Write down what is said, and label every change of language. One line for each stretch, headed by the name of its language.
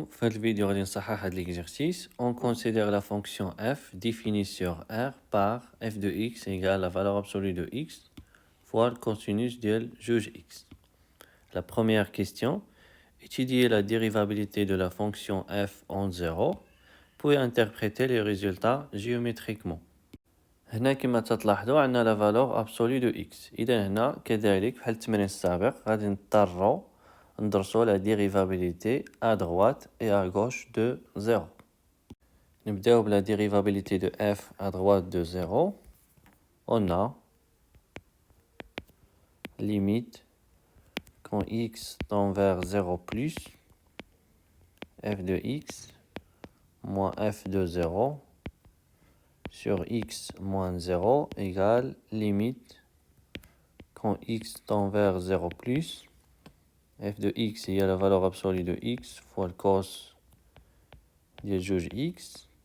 French: Dans cette vidéo, l'exercice. On considère la fonction f définie sur R par f de x égale la valeur absolue de x fois le cosinus de juge x. La première question, étudier la dérivabilité de la fonction f en 0 pour interpréter les résultats géométriquement.
Arabic: هنا كما تلاحظوا عندنا
French: la valeur absolue de x.
Arabic: إذا هنا كذلك بحال التمرين السابق غادي نضطروا ندرسوا
French: la dérivabilité à droite et à gauche de 0.
Arabic: نبداو بلا
French: dérivabilité de f à droite de 0. On a limite quand x tend vers 0 plus f de x moins f de 0 sur x moins 0 égale limite quand x tend vers 0 plus f de x il y a la valeur absolue de x fois le cos de juge x.